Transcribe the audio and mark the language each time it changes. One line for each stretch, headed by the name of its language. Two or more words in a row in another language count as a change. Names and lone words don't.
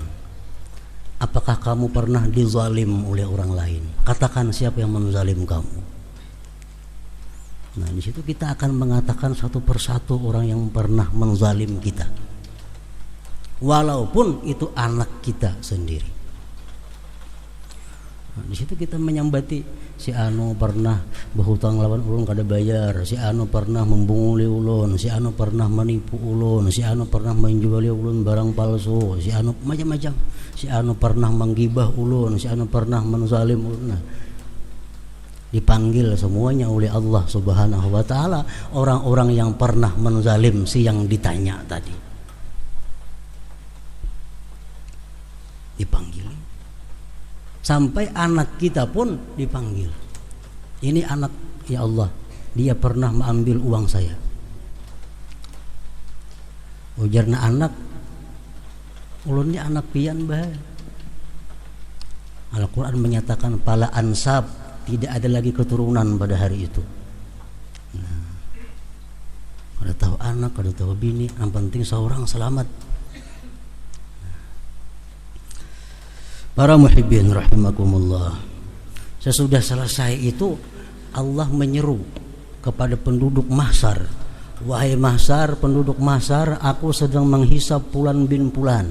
Indonesian: Apakah kamu pernah dizalim oleh orang lain? Katakan siapa yang menzalim kamu. Nah, di situ kita akan mengatakan satu persatu orang yang pernah menzalim kita, walaupun itu anak kita sendiri. Nah, di situ kita menyambati si anu pernah berhutang lawan ulun kada bayar, si anu pernah membunguli ulun, si anu pernah menipu ulun, si anu pernah menjuali ulun barang palsu, si anu macam-macam, si anu pernah menggibah ulun, si anu pernah menzalim ulun. Nah, dipanggil semuanya oleh Allah
Arabic: سبحانه وتعالى
Indonesian: orang-orang yang pernah menzalim si yang ditanya tadi. Dipanggil. Sampai anak kita pun dipanggil. Ini anak, ya Allah, dia pernah mengambil uang saya.
Banjar: Ujarna anak, ulunnya anak pian bah.
Indonesian: Al-Quran menyatakan
Arabic: فلا أنساب,
Indonesian: tidak ada lagi keturunan pada hari itu. Nah, ada tahu anak, ada tahu bini, yang penting seorang selamat. Para
Arabic: محبين رحمكم الله.
Indonesian: Sesudah selesai itu, Allah menyeru kepada penduduk mahsyar, wahai mahsyar, penduduk mahsyar, aku sedang menghisap
Arabic: فلان بن فلان.